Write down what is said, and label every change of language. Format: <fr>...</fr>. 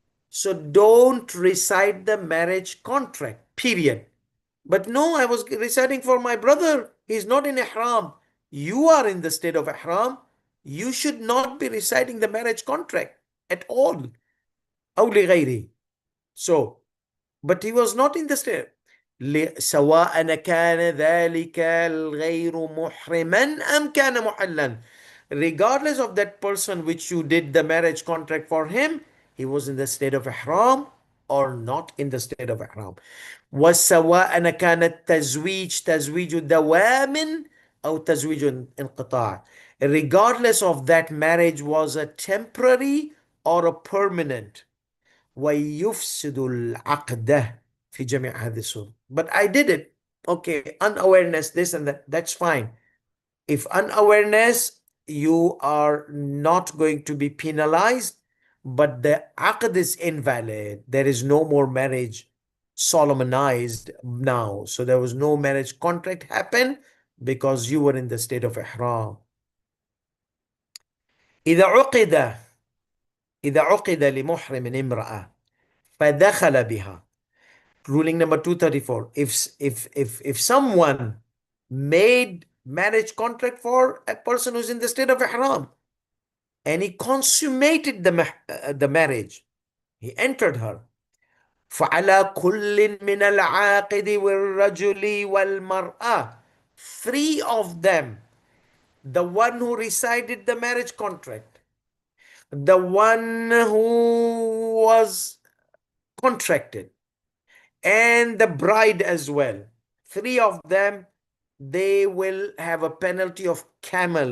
<en>So don't recite the marriage contract, period. But no, I was reciting for my brother. He's not in ihram. You are in the state of ihram. You should not be reciting the marriage contract at all.</en> <ar>أو لغيره.</ar> <en>So, but he was not in the state.</en> <ar>سواء كان ذلك الغير محرما أم كان محلا.</ar> <en>Regardless of that person which you did the marriage contract for him, he was in the state of ihram or not in the state of ihram.</en> <ar>وسواء كان التزويج تزويج دوام أو تزويج انقطاع.</ar> <en>Regardless of that marriage was a temporary or a permanent.</en> <ar>ويفسد العقد في جميع هذه الصور.</ar> <en>But I did it. Okay, unawareness, this and that, that's fine. If unawareness, you are not going to be penalized, but the aqd is invalid. There is no more marriage solemnized now. So there was no marriage contract happen because you were in the state of ihram.</en> <ar>إذا عقد إذا عقد لمحرم امرأة فدخل بها.</ar> <en>Ruling number 234. If someone made marriage contract for a person who's in the state of ihram and he consummated the marriage, he entered her.</en> <ar>فعلى كل من العاقد والرجل والمرأة.</ar> <en>Three of them, the one who recited the marriage contract, the one who was contracted, and the bride as well. Three of them, they will have a penalty of camel.</en>